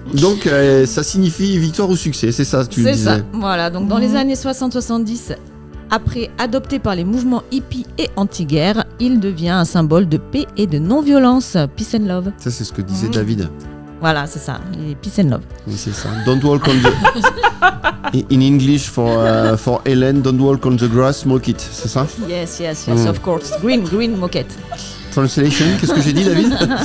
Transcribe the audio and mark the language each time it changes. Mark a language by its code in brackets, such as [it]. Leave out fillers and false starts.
[fr] Donc ça signifie victoire ou succès, c'est ça tu disais? C'est ça, voilà, donc dans les années 60-70... Après, adopté par les mouvements hippies et anti-guerre, il devient un symbole de paix et de non-violence. [en] Peace and love. [fr] Ça, c'est ce que disait David. Voilà, c'est ça. [en] Peace and love. [fr] Oui, c'est ça. [en] Don't walk on the... In English, for Hélène, don't walk on the grass, smoke it. [fr] C'est ça? [en] Yes, of course. Green moquette. [fr] Translation, qu'est-ce que j'ai dit, David?